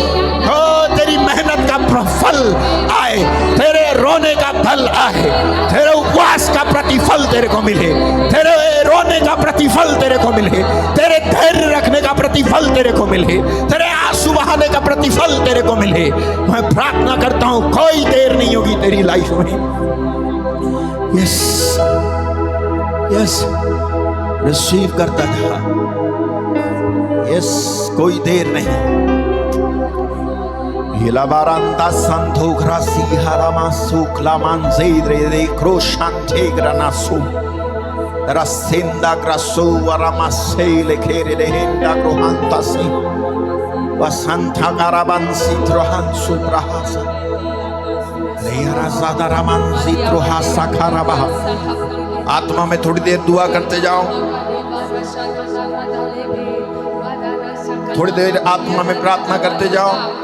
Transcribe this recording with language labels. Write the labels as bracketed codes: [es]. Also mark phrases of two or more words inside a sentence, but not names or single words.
[hi] ओ तेरी मेहनत का फल आए, तेरे रोने का फल आए, तेरे उपवास का प्रतिफल तेरे को मिले, तेरे रोने का प्रतिफल तेरे को मिले, तेरे धैर्य रखने का प्रतिफल तेरे को मिले, तेरे आंसू बहाने का प्रतिफल तेरे को मिले। मैं प्रार्थना करता हूं कोई देर नहीं होगी तेरी लाइफ में। [en] yes yes, [hi] रिसीव करता जा। यस, कोई देर नहीं। Hilabaranda santo grasi haramasu clamanzedre de crochante granasu rasenda grasu aramasele kere de henda grohantasi wasanta garabansi trohansu brahasa leara zada ramansi trohasa karabaha। आत्मा में थोड़ी देर दुआ करते जाओ, थोड़ी देर आत्मा में प्रार्थना करते जाओ।